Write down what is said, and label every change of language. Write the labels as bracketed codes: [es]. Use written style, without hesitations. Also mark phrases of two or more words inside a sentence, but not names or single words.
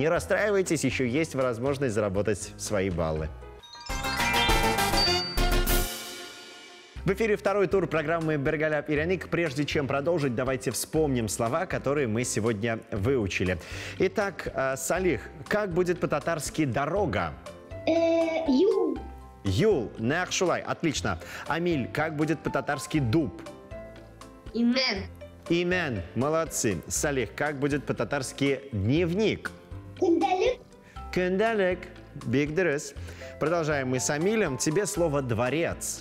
[ru] Не расстраивайтесь, еще есть возможность заработать свои баллы. В эфире 2-й тур программы «Бергаляп и Ряник». Прежде чем продолжить, давайте вспомним слова, которые мы сегодня выучили. Итак, Салих, как будет по-татарски «дорога»? Юл. Юл, Нахшулай, отлично. Амиль, как будет по-татарски «дуб»? Имен. Имен, молодцы. Салих, как будет по-татарски «дневник»? Кендалек. [tt] Кендалек, бигдерес. [ru] Продолжаем мы с Амилем. Тебе слово «дворец».